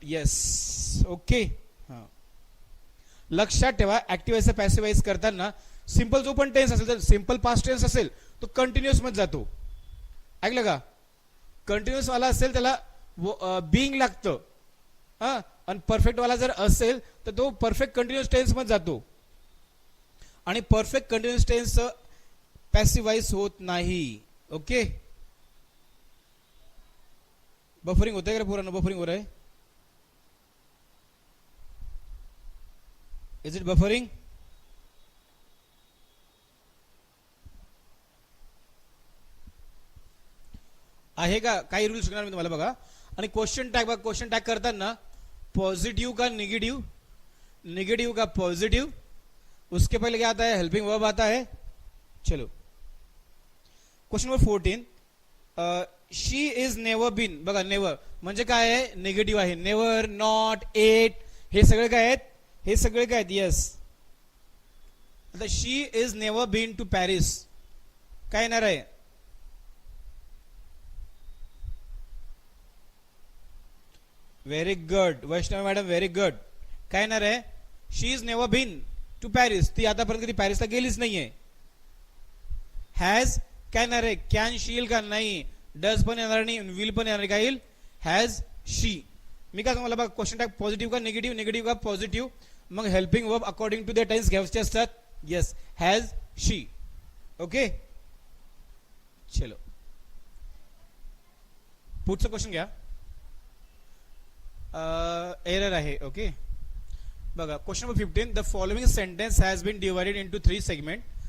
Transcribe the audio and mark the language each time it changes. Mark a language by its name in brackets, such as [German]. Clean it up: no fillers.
[Marathi] Yes, okay. लक्षात ठेवा, active voice passive voice करताना सिंपल जो पण टेन्स असेल, तर सिंपल पास्ट टेन्स असेल तो कंटिन्युअस मध्ये जातो. ऐकलं का, कंटिन्युअस वाला असेल त्याला बिंग लागतं, आणि परफेक्ट वाला जर असेल तर तो परफेक्ट कंटिन्युअस टेन्स मध्ये जातो. आणि perfect continuous tense passive voice होत नाही. ओके, बफरिंग होतंय का पुरानं, [Hindi] बफरिंग हो रहा है, [English] Is it buffering. [Marathi] आहे का, काही रूल शिकणार मी तुम्हाला बघा. आणि क्वेश्चन टॅग बघा, क्वेश्चन टॅग करताना पॉजिटिव का निगेटिव, निगेटिव का पॉजिटिव, [Hindi] उसके पहले क्या आता है, हेल्पिंग वर्ब आता है. [English] चलो question number 14, she is never been. [Marathi] बघा नेवर म्हणजे काय आहे, निगेटिव्ह आहे. नेवर, नॉट, एट हे सगळे काय आहेत, हे सगळे काय आहेत. [English] yes, आता she is never been to Paris [Marathi] काय येणार आहे, [English] Very good Vaishnav madam, very good. [Marathi] काय येणार आहे, [English] she is never been to Paris, [Marathi] ती आतापर्यंत कधी पॅरिसला गेलीच नाहीये. हॅज काय येणार आहे, कॅन शील का, नाही. डज पण येणार नाही, विल पण येणार, काय येईल, हॅज शी. मी काय तुम्हाला बघा, क्वेश्चन टॅग पॉझिटिव्ह का निगेटिव्ह, निगेटिव्ह का पॉझिटिव्ह, मग helping verb [English] according to the tense [Marathi] घ्यायचे असतात. Yes, has she. ओके, चलो पुढचं क्वेश्चन घ्या. एरर आहे. [English] Okay, बघा question number 15, the following sentence has been divided into 3 segment.